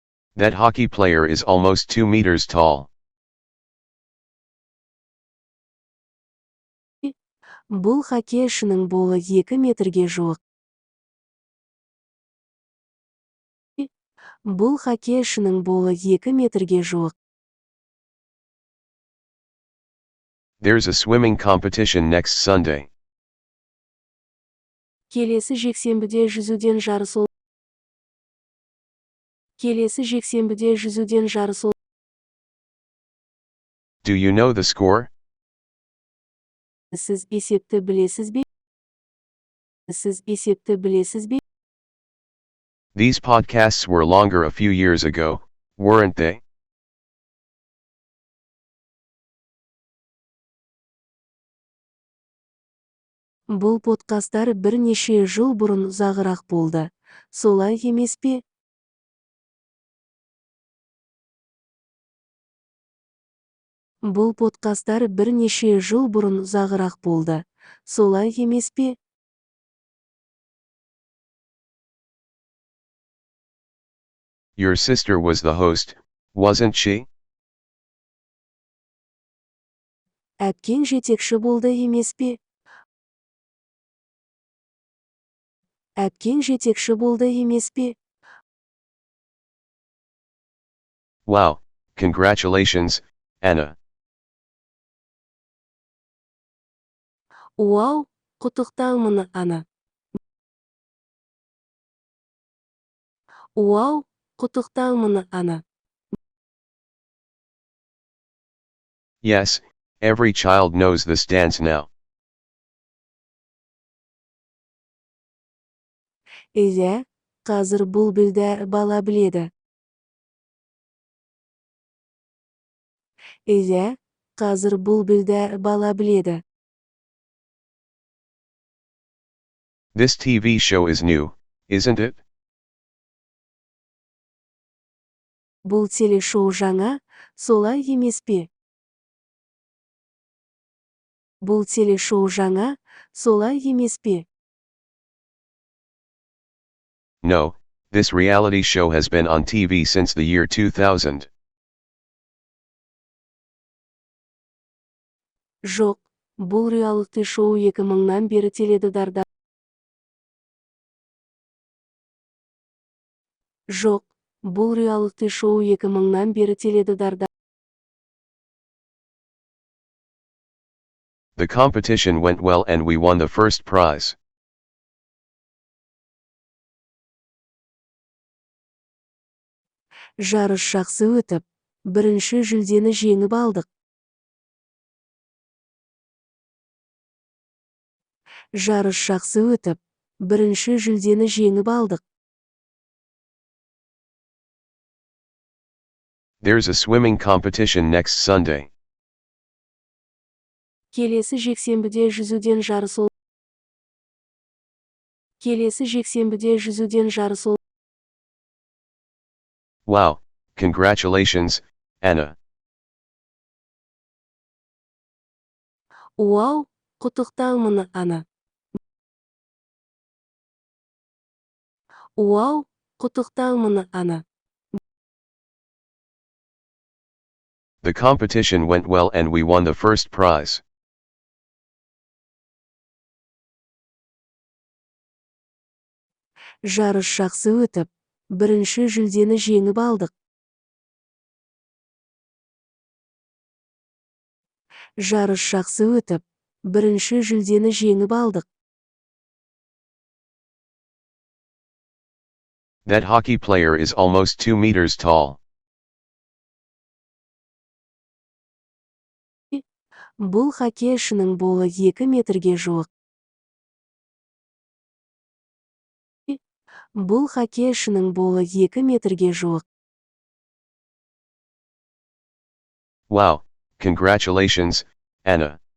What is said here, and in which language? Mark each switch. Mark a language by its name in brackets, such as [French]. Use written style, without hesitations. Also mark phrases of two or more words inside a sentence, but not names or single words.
[English] That hockey player is almost 2 meters tall. [Kazakh] Бұл хоккейшінің бойы 2 метрге жуық. Бұл хоккейшінің бойы 2 метрге жуық. [English] There's a swimming competition next Sunday. [Kazakh] Келесі жексенбіде жүзуден жарыс ол. Келесі жексенбіде жүзуден жарыс ол. [English] Do you know the score? [Kazakh] Сіз есепті білесіз бе? Сіз есепті білесіз бе? [English] These podcasts were longer a few years ago, weren't they? [Kazakh] Бұл подкасттар бірнеше жыл бұрын ұзағырақ болды. Солай емес пе? Бұл подкасттар бірнеше жыл бұрын ұзағырақ болды. Солай емес пе? [English] Your sister was the host, wasn't she? [Kazakh] Әпкең жетекші болды емес пе? Әпкең жетекші болды емес пе? [English] Wow, congratulations, Anna. [Kazakh] Уау, құттықтаймын, Ана. Уау, құттықтаймын, Ана. [English] Yes, every child knows this dance now. [Kazakh] Иә, қазір бұл білді бала біледі. Иә, қазір бұл білді бала біледі. [English] This TV show is new, isn't it? [Kazakh] Бұл телешоу жаңа, солай емес пе? Бұл телешоу жаңа, солай емес пе? [English] No, this reality show has been on TV since the year 2000. [Kazakh] Жоқ, бұл реалити шоу 2000-нан бері теледидарда. Жоқ, бұл реалити шоу 2000-нан бері теледидарда. [English] The competition went well and we won the first prize. [Kazakh] Жарыс жақсы өтіп, бірінші жүлдені жеңіп алдық. Жарыс жақсы өтіп, бірінші жүлдені жеңіп алдық. [English] There's a swimming competition next Sunday. [Kazakh] Келесі жексенбіде жүзуден жарыс ол. Келесі жексенбіде жүзуден жарыс ол. [English] Wow, congratulations, Anna. [Kazakh] Уау, құттықтаймын, Ана. Уау, құттықтаймын, Ана. [English] The competition went well and we won the first prize. [Kazakh] Жарыс жақсы өтіп, бірінші жүлдені жеңіп алдық. Жарыс жақсы өтіп, бірінші жүлдені жеңіп алдық. [English] That hockey player is almost 2 meters tall. [Kazakh] Бұл хоккейшінің бойы 2 метрге жуық. Бұл хоккейшінің бойы 2 метрге жуық. [English] Wow, congratulations, Anna.